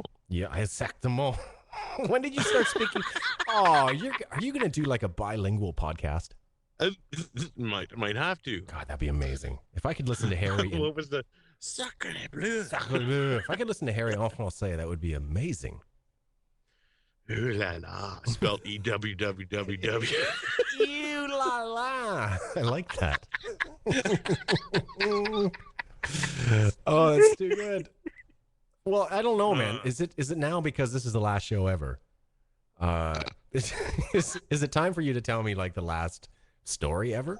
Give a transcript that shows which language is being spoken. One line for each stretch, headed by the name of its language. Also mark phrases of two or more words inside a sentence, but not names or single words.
English: Yeah, exactement. When did you start speaking? Oh, are you going to do like a bilingual podcast? Might have to. God, that'd be amazing. If I could listen to Harry. What was the
French: Sacre bleu?
English: If I could listen to Harry
French: en français,
English: that would be amazing.
French: Ooh la la.
English: Spelled E-W-W-W-W. Ew la la. I like that. Oh, that's too good. Well, I don't know, man. Is it now because this is the last show ever? Is it time for you to tell me like the last story ever?